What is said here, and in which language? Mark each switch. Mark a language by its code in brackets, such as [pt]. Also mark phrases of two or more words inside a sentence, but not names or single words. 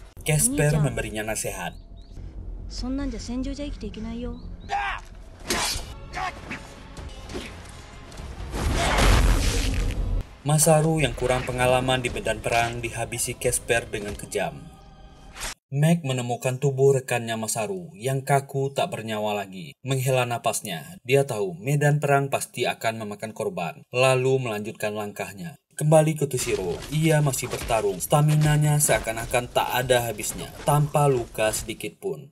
[id] Casper memberinya nasihat. [ja] そんなんじゃ戦場じゃ生きていけないよ。 [id] Masaru yang kurang pengalaman di medan perang dihabisi Casper dengan kejam. Meg menemukan tubuh rekannya Masaru yang kaku tak bernyawa lagi. Menghela napasnya, dia tahu medan perang pasti akan memakan korban, lalu melanjutkan langkahnya. Kembali ke Toshiro, ia masih bertarung. Staminanya seakan-akan tak ada habisnya, tanpa luka sedikit pun.